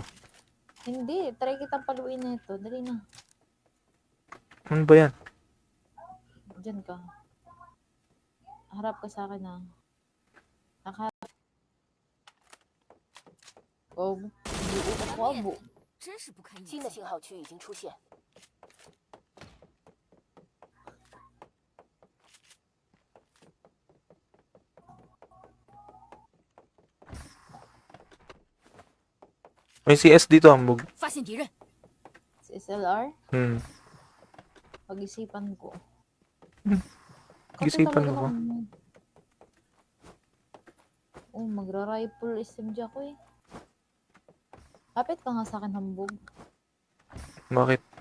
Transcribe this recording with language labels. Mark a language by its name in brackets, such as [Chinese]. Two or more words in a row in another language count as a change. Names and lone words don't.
[Filipino] Hindi, try kitang paluin na ito. Dali na, Ano ba yan? dyan ka. Harap ka sa akin na. Nakaharap. Oh, buo ako, abo. [Chinese] 真是不堪一新的击。信号区已经出现， [Filipino] May CS dito, hambog. [Chinese] 发现敌人， [Filipino] Si SLR, pag-isipan ko. Kasi Pag-isipan talaga mo ba? naman. Oh, magra-rifle SMG ako eh. Kapit ka nga sa akin, hambog. Bakit?